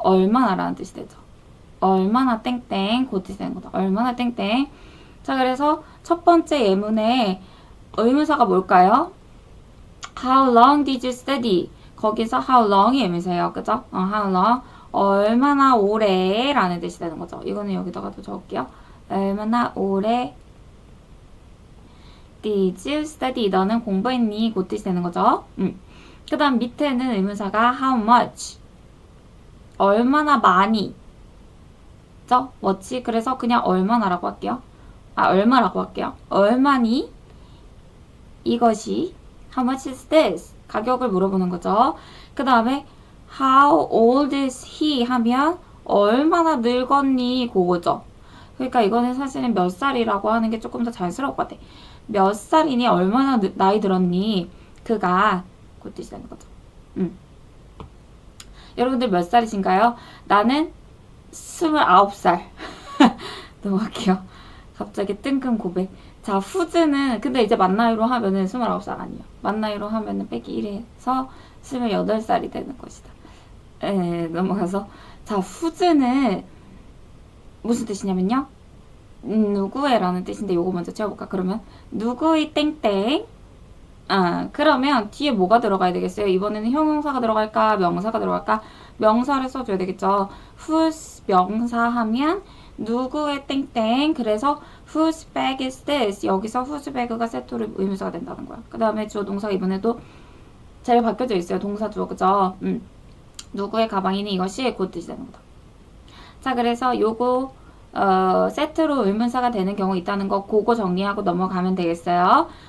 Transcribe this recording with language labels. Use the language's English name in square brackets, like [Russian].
[Korean] 얼마나라는 뜻이 되죠. 얼마나 땡땡 그 뜻이 되는 거죠. 얼마나 땡땡. 자, 그래서 첫 번째 예문에 의문사가 뭘까요? [English] How long did you study? [Korean] 거기서 how long이 의문사예요. 그죠? how long. 얼마나 오래 라는 뜻이 되는 거죠. 이거는 여기다가도 적을게요. 얼마나 오래 [English] did you study? [Korean] 너는 공부했니? 그 뜻이 되는 거죠. 그 다음 밑에는 의문사가 how much. 얼마나 많이. 뭐지? 그래서 그냥 얼마나라고 할게요. 얼마라고 할게요. 얼마니? 이것이 [English] how much is this? [Korean] 가격을 물어보는 거죠. 그 다음에 [English] how old is he? [Korean] 하면 얼마나 늙었니? 그거죠. 그러니까 이거는 사실은 몇 살이라고 하는 게 조금 더 자연스러울 것 같아. 몇 살이니? 얼마나 나이 들었니? 그가 그 뜻이 되는 거죠. 여러분들 몇 살이신가요? 나는 29살. 넘어갈게요. 갑자기 뜬금 고백. 자, 후즈는 근데 이제 만 나이로 하면은 29살 아니에요. 만 나이로 하면은 빼기 1에서 28살이 되는 것이다. 넘어가서 자, 후즈는 무슨 뜻이냐면요. 누구의 라는 뜻인데 요거 먼저 채워볼까? 그러면 누구의 땡땡. 그러면 뒤에 뭐가 들어가야 되겠어요? 이번에는 형용사가 들어갈까? 명사가 들어갈까? 명사를 써줘야 되겠죠. whose 명사 하면 누구의 땡땡. 그래서 [English] whose bag is this? [Korean] 여기서 whose bag가 세트로 의문사가 된다는 거야. 그 다음에 주어 동사가 이번에도 잘 바뀌어져 있어요. 동사 주어. 그죠? 누구의 가방이니 이것이 그 뜻이 되는 거다. 자, 그래서 요거 세트로 의문사가 되는 경우 있다는 거 그거 정리하고 넘어가면 되겠어요.